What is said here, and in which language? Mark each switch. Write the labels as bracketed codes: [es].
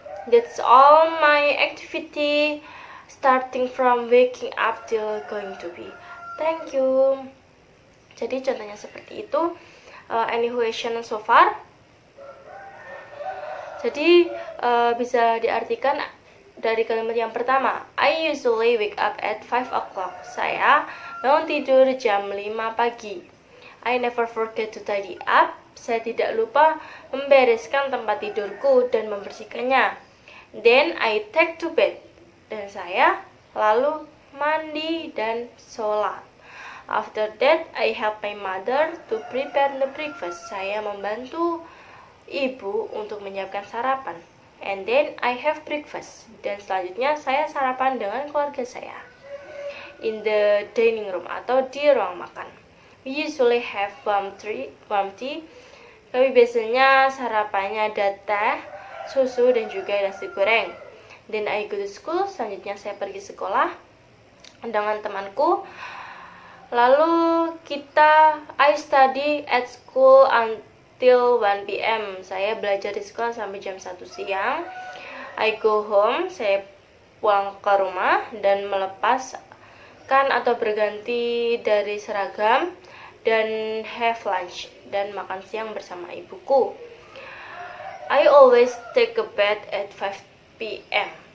[en] That's all my activity starting from waking up till going to be. Thank you. [id] Jadi contohnya seperti itu. [en] Any question so far? [id] Jadi bisa diartikan dari kalimat yang pertama, [en] I usually wake up at 5 o'clock. [id] Saya bangun tidur jam 5 pagi. [en] I never forget to tidy up. [id] Saya tidak lupa membereskan tempat tidurku dan membersihkannya. [en] Then I take to bed. [id] Dan saya lalu mandi dan sholat. [en] After that, I help my mother to prepare the breakfast. [id] Saya membantu ibu untuk menyiapkan sarapan. [en] And then I have breakfast. [id] Dan selanjutnya saya sarapan dengan keluarga saya. [en] In the dining room [id] atau di ruang makan. [en] We usually have warm tea. [id] Kami biasanya sarapannya ada teh, susu, dan juga nasi goreng. [en] Then I go to school. [id] Selanjutnya saya pergi sekolah dengan temanku. Lalu [en] I study at school until 1 p.m. [id] Saya belajar di sekolah sampai jam 1 siang. [en] I go home. [id] Saya pulang ke rumah dan melepaskan atau berganti dari seragam dan [en] have lunch [id] dan makan siang bersama ibuku. [en] I always take a bath at 5 p.m.